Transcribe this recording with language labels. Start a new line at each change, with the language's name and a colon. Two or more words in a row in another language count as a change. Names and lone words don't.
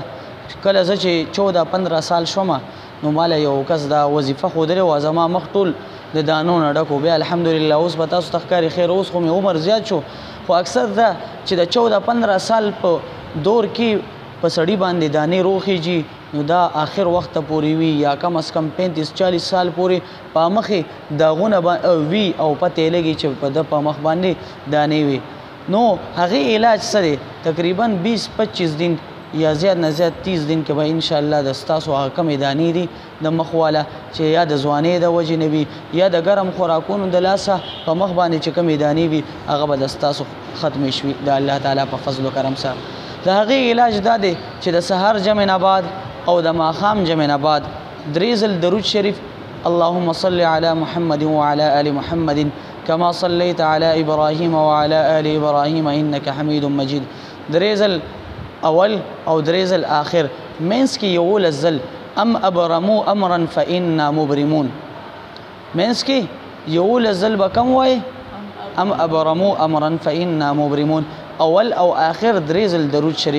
Pashto: کله زه چې 14-15 سال شومه نو ماله یو کس دا وظیفه ښودلې وه، زما مخ ټول د دانو نه ډک و. بیا الحمدلله اوس به تاسو ته ښکاري خیر اوس خو مې عمر زیات شو، خو اکثر دا چې د 14-15 سال په دور کې په سړي باندې دانې روخیږي نو دا آخر وخت پورې وي یا کم از کم 35-40 سال پورې په مخې داغونه وي او پته یې لګي چې په ده په مخ باندې دانې وي. نو هغې علاج څه دی؟ تقریبا 20-25 دن یا زیات نه زیات 30 دن کې به انشاءالله د ستاسو هغه کمې دانې دي د مخ والا چې یا د ځوانۍ د وجې نه وي یا د ګرم خوراکونو د لاسه په مخ باندې چې کمې دانې وي هغه به د ستاسو ختمې شوي د الله تعالی په فضل و کرم سره. د هغې علاج دا دی چې د سحر جمع نه بعد او د ماښام جمع نه بعد 3 ځل درود شریف
Arabic: اللهم صل على محمد وعلى آل محمد كما صليت على إبراهيم وعلى آل إبراهيم إنك حميد مجيد.
Pashto: 3 ځل اول او 3 ځل آخر. منځ کې 11 ځل
Arabic: ام ابرمو امرا فإنا مبرمون.
Pashto: منځ کې 11 ځل به کوم وایي؟
Arabic: ام ابرمو امرا فإنا مبرمون.
Pashto: اول او آخر 3 ځل درود شریف.